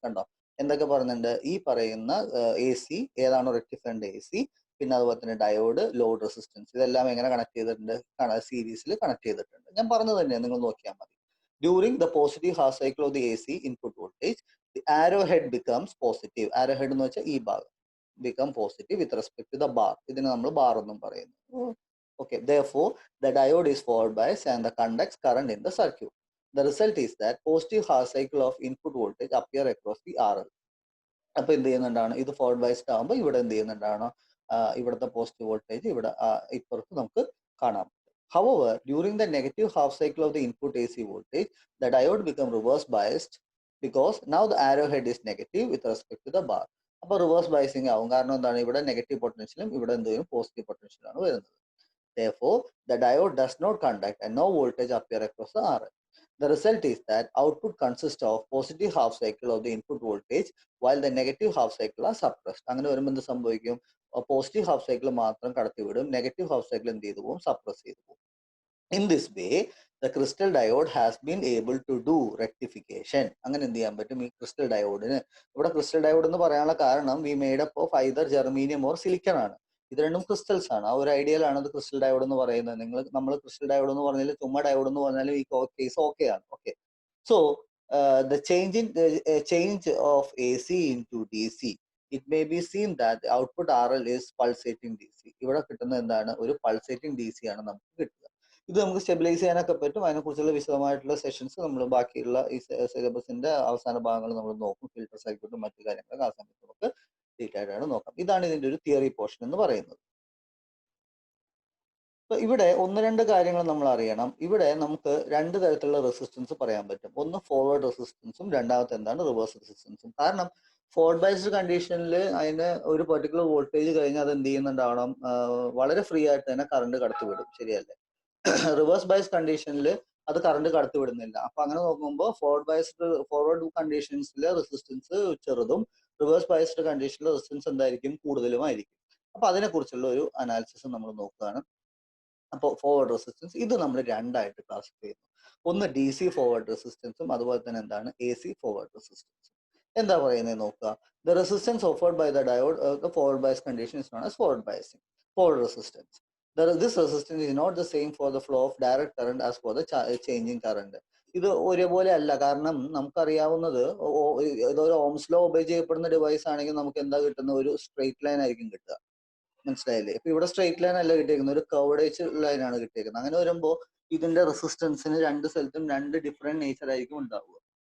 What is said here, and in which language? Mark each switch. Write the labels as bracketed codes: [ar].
[ml] കണ്ടോ എന്തൊക്കെ പറയുന്നുണ്ട്, ഈ പറയുന്ന എ സി ഏതാണോ റെക്ടിഫൈഡ് എ സി, പിന്നെ അതുപോലെ തന്നെ ഡയോഡ്, ലോഡ് റെസിസ്റ്റൻസ്, ഇതെല്ലാം എങ്ങനെ കണക്ട് ചെയ്തിട്ടുണ്ട്, സീരീസിൽ കണക്ട് ചെയ്തിട്ടുണ്ട്. ഞാൻ പറഞ്ഞത് തന്നെ നിങ്ങൾ നോക്കിയാൽ മതി. [en] During the positive half cycle of the A C input voltage the arrow head becomes positive. Arrow head [ml] എന്ന് വെച്ചാൽ ഈ ഭാഗം [en] become positive with respect to the bar. [ml] ഇതിനെ നമ്മൾ ബാർ എന്നും പറയുന്നു. [en] Okay, therefore the diode is forward biased and the conducts current in the circuit. The result is that positive half cycle of input voltage appear across the RL. [ml] അപ്പൊ എന്ത് ചെയ്യുന്നുണ്ടാണ്, ഇത് forward biased ആകുമ്പോൾ ഇവിടെ എന്ത് ചെയ്യുന്നുണ്ടാണ്, ഇവിടുത്തെ positive voltage ഇവിടെ ഇപ്പുറത്ത് നമുക്ക് കാണാം. [en] However, during the negative half cycle of the input AC voltage, the diode become reverse biased because now the arrowhead is negative with respect to the bar. [ml] അപ്പൊ reverse biasing ആവും. കാരണം എന്താണ്, ഇവിടെ negative പൊട്ടൻഷ്യലും ഇവിടെ എന്ത് ചെയ്യും, പോസിറ്റീവ് പൊട്ടൻഷ്യലാണ് വരുന്നത്. [en] Therefore, the diode does not conduct and no voltage appear across the RL. The result is that output consists of positive half cycle of the input voltage while the negative half cycle are suppressed. [ml] അങ്ങനെ വരുമ്പോൾ എന്ത് സംഭവിക്കും, positive half cycle മാത്രം കടത്തിവിടും, negative half cycle എന്ത് ചെയ്തു പോകും, suppress ചെയ്തു പോകും. [en] In this way, the crystal diode has been able to do rectification. [ml] അങ്ങനെ എന്ത് ചെയ്യാൻ പറ്റും, ഈ ക്രിസ്റ്റൽ ഡയോഡിന്. ഇവിടെ ക്രിസ്റ്റൽ ഡയോഡ് എന്ന് പറയാനുള്ള കാരണം [en] we made up of either germanium or silicon [ml] ആണ്. ഇത് രണ്ടും ക്രിസ്റ്റൽസ് ആണ്. ആ ഒരു ഐഡിയയിലാണ് ഇത് ക്രിസ്റ്റൽ ഡയോഡ് എന്ന് പറയുന്നത്. നമ്മൾ ക്രിസ്റ്റൽ ഡയോഡ് എന്ന് പറഞ്ഞാൽ ചുമ്മാ ഡയോഡ് എന്ന് പറഞ്ഞാൽ ഈ കേസ് ഓക്കെ ആണ്. [en] Okay, so the change of AC into DC, it may be seen that the output RL is pulsating DC. [ml] ഇവിടെ കിട്ടുന്ന എന്താണ്, ഒരു പൾസേറ്റിംഗ് DC ആണ് നമുക്ക് കിട്ടുക. ഇത് നമുക്ക് സ്റ്റെബിലൈസ് ചെയ്യാനൊക്കെ പറ്റും. അതിനെക്കുറിച്ചുള്ള വിശദമായിട്ടുള്ള സെഷൻസ് നമ്മൾ ബാക്കിയുള്ള ഈ സിലബസിന്റെ അവസാന ഭാഗങ്ങൾ നമ്മൾ നോക്കും. ഫിൽട്ടർ സർക്യൂട്ടും മറ്റു കാര്യങ്ങളൊക്കെ ആ സമയത്ത് നമുക്ക് ഡീറ്റെയിൽ ആയിട്ട് നോക്കാം. ഇതാണ് ഇതിന്റെ ഒരു തിയറി പോർഷൻ എന്ന് പറയുന്നത്. അപ്പൊ ഇവിടെ ഒന്ന് രണ്ട് കാര്യങ്ങൾ നമ്മൾ അറിയണം. ഇവിടെ നമുക്ക് രണ്ട് തരത്തിലുള്ള റെസിസ്റ്റൻസ് പറയാൻ പറ്റും. ഒന്ന് ഫോർവേഡ് റെസിസ്റ്റൻസും രണ്ടാമത്തെ എന്താണ് റിവേഴ്സ് റെസിസ്റ്റൻസും. കാരണം ഫോർവേഡ് ബയസ്ഡ് കണ്ടീഷനിൽ അതിന് ഒരു പെർട്ടിക്കുലർ വോൾട്ടേജ് കഴിഞ്ഞാൽ അത് എന്ത് ചെയ്യുന്നുണ്ടാവണം, വളരെ ഫ്രീ ആയിട്ട് തന്നെ കറണ്ട് കടത്തിവിടും, ശരിയല്ലേ? റിവേഴ്സ് ബയസ് കണ്ടീഷനിൽ അത് കറണ്ട് കടത്തി വിടുന്നില്ല. അപ്പൊ അങ്ങനെ നോക്കുമ്പോൾ ഫോർവേഡ് കണ്ടീഷൻസിലെ റെസിസ്റ്റൻസ് ചെറുതും റിവേഴ്സ് ബയസ്ഡ് കണ്ടീഷനിലെ റെസിസ്റ്റൻസ് എന്തായിരിക്കും, കൂടുതലുമായിരിക്കും. അപ്പൊ അതിനെക്കുറിച്ചുള്ള ഒരു അനാലിസിസ് നമ്മൾ നോക്കുകയാണ്. അപ്പോൾ ഫോർവേഡ് റെസിസ്റ്റൻസ് ഇത് നമ്മൾ രണ്ടായിട്ട് ക്ലാസിഫൈ ചെയ്യുന്നു. ഒന്ന് ഡി സി ഫോർവേഡ് റെസിസ്റ്റൻസും അതുപോലെ തന്നെ എന്താണ് എ സി ഫോർവേഡ് റെസിസ്റ്റൻസും. എന്താ പറയുന്നത് നോക്കുക. [en] The resistance offered by the diode forward bias condition is known as forward biasing. Forward resistance, this resistance is not the same for the flow of direct current as for the changing current. [ml] ഇത് ഒരേപോലെ അല്ല. കാരണം നമുക്കറിയാവുന്നത് ഇതൊരു Ohm's law obey ചെയ്യപ്പെടുന്ന device ആണെങ്കിൽ നമുക്ക് എന്താ കിട്ടുന്ന, ഒരു സ്ട്രെയിറ്റ് ലൈൻ ആയിരിക്കും കിട്ടുക. മനസ്സിലായില്ലേ? ഇപ്പൊ ഇവിടെ സ്ട്രെയിറ്റ് ലൈൻ അല്ല കിട്ടിയേക്കുന്നത്, ഒരു കർവ്ഡ് ലൈൻ ആണ് കിട്ടിയേക്കുന്നത്. അങ്ങനെ വരുമ്പോൾ ഇതിന്റെ റെസിസ്റ്റൻസിന് രണ്ട് സ്ഥലത്തും രണ്ട് ഡിഫറെന്റ് നേച്ചർ ആയിരിക്കും ഉണ്ടാവുക.